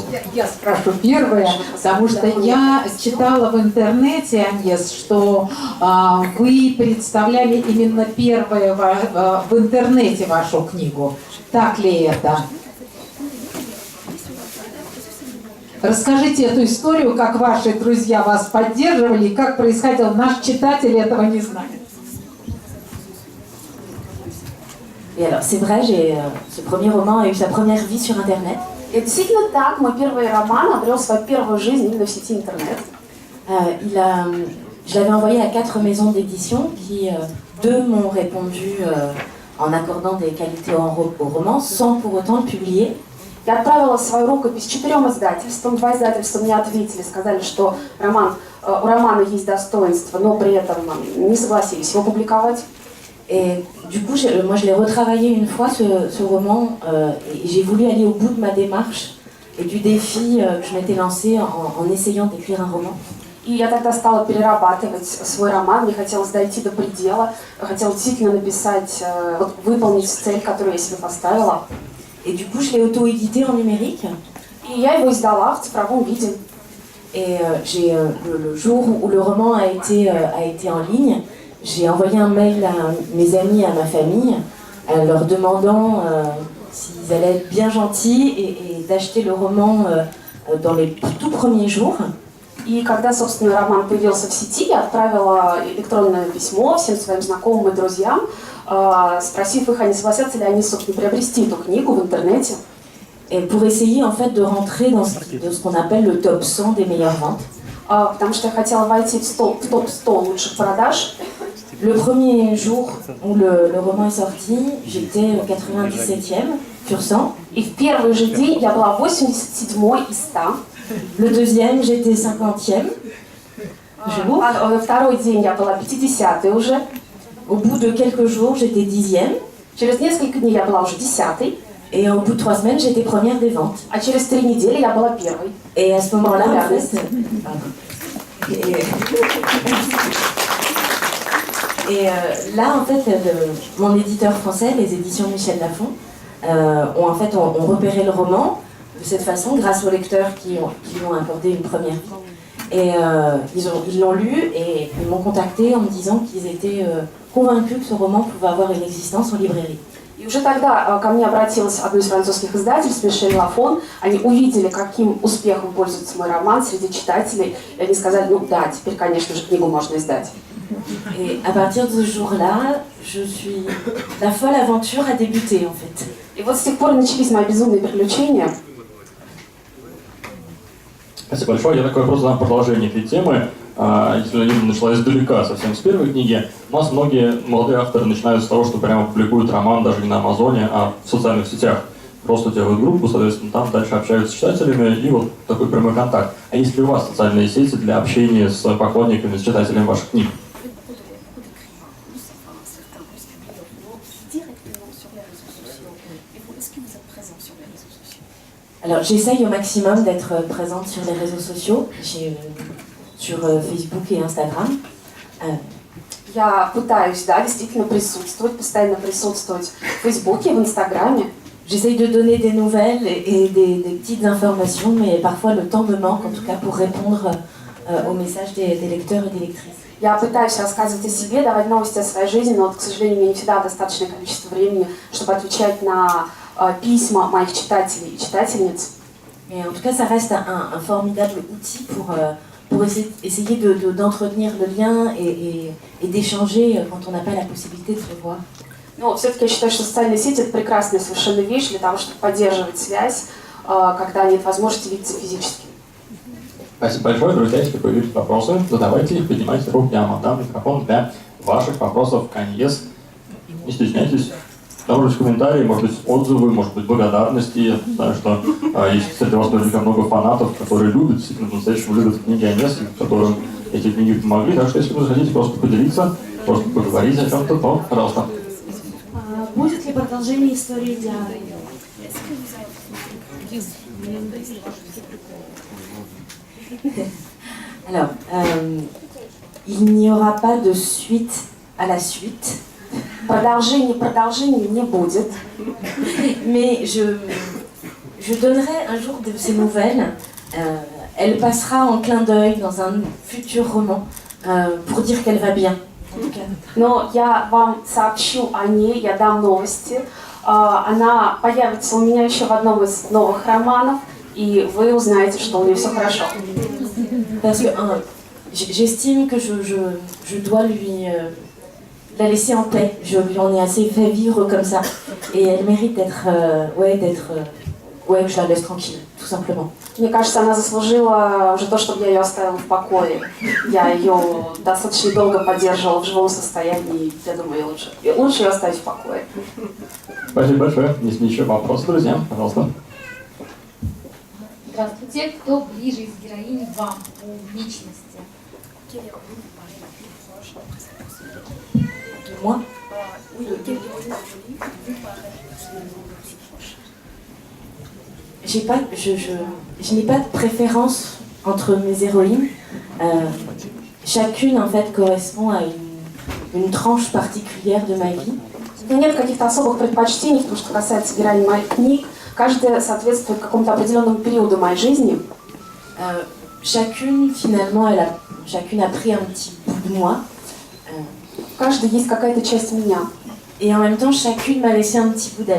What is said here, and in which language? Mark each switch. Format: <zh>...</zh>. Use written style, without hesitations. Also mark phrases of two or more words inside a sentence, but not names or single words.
<ru>Я спрошу первое, потому что я читала в интернете, Аньес, что вы представляли именно первое в интернете вашу книгу. Так ли это? Расскажите эту историю, как ваши друзья вас поддерживали и как происходило. Наш читатель этого не знает.</ru> <fr>Et alors, c'est vrai, ce premier roman a eu sa première vie sur Internet.</fr> <ru>И действительно так, мой первый роман обрел свою первую жизнь именно в сети интернет.</ru> <fr>Je l'avais envoyé à 4 maisons d'édition qui, 2 m'ont répondu en accordant des qualités au roman, sans pour autant le publier.</fr> <ru>Я отправила свою рукопись 4 издательствам. 2 издательства мне ответили, сказали, что у романа есть достоинства, но при этом не согласились его публиковать.</ru> <fr>Et du coup, moi je l'ai retravaillé une fois ce roman et j'ai voulu aller au bout de ma démarche et du défi que je m'étais lancé en essayant d'écrire un roman.</fr> <ru>И я тогда стала перерабатывать свой роман, мне хотелось дойти до предела, хотела действительно написать, выполнить цель, которую я себе поставила.</ru> <fr>Et du coup, je l'ai auto-édité en numérique.</fr> <ru>И я его издала в цифровом виде.</ru> <fr>Et le jour où le roman a été en ligne, j'ai envoyé un mail à mes amis, à ma famille, leur demandant s'ils allaient être bien gentils et d'acheter le roman dans les tout premiers jours.</fr> <ru>И когда, собственно, роман появился в сети, я отправила электронное письмо всем своим знакомым и друзьям, спросив их, они согласятся ли они, собственно, приобрести эту книгу в интернете.</ru> <fr>Et pour essayer en fait de rentrer dans ce qu'on appelle le top 100 des meilleures ventes.</fr> <ru>Потому что я хотела войти в топ 100 лучших продаж.</ru> <fr>Le premier jour où le roman est sorti, j'étais au 97e. sur 100.</fr> <ru>И в первый же день я была 87-й из 100.</ru> <fr>Le deuxième, j'étais 50e. jour.</fr> <ru>А второй день я была 50-й уже.</ru> <fr>Au bout de quelques jours, j'étais 10e.</fr> <ru>Через несколько дней я была уже 10-й.</ru> <fr>Et au bout de 3 semaines, j'étais première des ventes.</fr> <ru>А через 3 недели я была первой.</ru> <fr>Et à ce moment-là, en fait, là, en fait, mon éditeur français, les éditions Michel Lafon, ont repéré le roman de cette façon grâce aux lecteurs qui lui ont accordé une première vie. Et ils l'ont lu et ils m'ont contacté en me disant qu'ils étaient convaincus que ce roman pouvait avoir une existence en librairie.</fr> <ru>И уже тогда ко мне обратилось одно из французских издательств, Мишель Лафон. Они увидели, каким успехом пользуется мой роман среди читателей. И они сказали, ну да, теперь, конечно же, книгу можно издать.</ru> <fr>Et à partir de ce jour-là, la folle aventure a débuté en fait.</fr> <ru>И вот с тех пор начались мои безумные приключения. Спасибо большое. Я такой вопрос задам продолжение этой темы. Если она начала издалека, совсем с первой книги, у нас многие молодые авторы начинают с того, что прямо публикуют роман даже не на Амазоне, а в социальных сетях. Просто делают группу, соответственно, там дальше общаются с читателями, и вот такой прямой контакт. А есть ли у вас социальные сети для общения с поклонниками, с читателями ваших книг?</ru> <fr>Alors j'essaye au maximum d'être présente sur les réseaux sociaux, sur Facebook et Instagram.</fr> <ru>Я пытаюсь, да, действительно присутствовать, постоянно присутствовать в Фейсбуке, в Инстаграме.</ru> <fr>J'essaye de donner des nouvelles et des petites informations, mais parfois le temps me manque, en tout cas pour répondre aux messages des lecteurs et des lectrices.</fr> <ru>Я пытаюсь рассказывать о себе, давать новости о своей жизни, но, вот, к сожалению, у меня не всегда достаточное количество времени, чтобы отвечать на письма моих читателей и читательниц.</ru> <fr>Mais en tout cas, ça reste un formidable outil pour essayer d'entretenir le lien et d'échanger quand on n'a pas la possibilité de se voir.</fr> <ru>Но все-таки я считаю, что социальные сети – это прекрасная совершенно вещь для того, чтобы поддерживать связь, когда нет возможности видеться физически. Спасибо большое, друзья. Если появились вопросы, задавайте их, поднимайте руку, я вам отдам микрофон для ваших вопросов. Конец. Не стесняйтесь. Может быть, комментарии, может быть, отзывы, может быть, благодарности. Я знаю, что есть среди вас наверняка много фанатов, которые любят, действительно, по-настоящему любят книги Анессы, которым эти книги помогли. Так что, если вы захотите просто поделиться, просто поговорить о чем-то, то, пожалуйста. Будет ли продолжение истории Дианы?</ru> <fr>Alors, il n'y aura pas de suite à la suite.</fr> <ru>Продолжения не будет.</ru> <fr>Mais je donnerai un jour de ces nouvelles. Elle passera en clin d'œil dans un futur roman pour dire qu'elle va bien.</fr> <ru>Но я вам сообщу о ней, я дам новости. Она появится у меня еще в одном из новых романов, и вы узнаете, что у нее все хорошо.</ru> <fr>Parce que j'estime que je dois lui la laisser en paix. Je lui en ai assez fait vivre comme ça. Et elle mérite que je la laisse tranquille, tout simplement.</fr> <ru>Мне кажется, она заслужила уже то, чтобы я ее оставила в покое. Я ее достаточно долго поддерживала в живом состоянии, я думаю, лучше ее оставить в покое. Спасибо большое. Есть ли еще вопросы, друзья? Пожалуйста. Здравствуйте. Кто ближе из героинь вам по личности?</ru> <fr>Moi je n'ai pas de préférence entre mes héroïnes. Chacune en fait correspond à une tranche particulière de ma vie.</fr> <ru>У меня нет каких-то особых предпочтений, потому что касается героинь моих книг. Каждая соответствует какому-то определенному периоду моей жизни.</ru> <fr>Chacune finalement, chacune a pris un petit bout de moi.</fr> <ru>В каждой есть какая-то часть меня.</ru> <fr>Et en même temps, chacune m'a laissé un petit bout d'elle.</fr>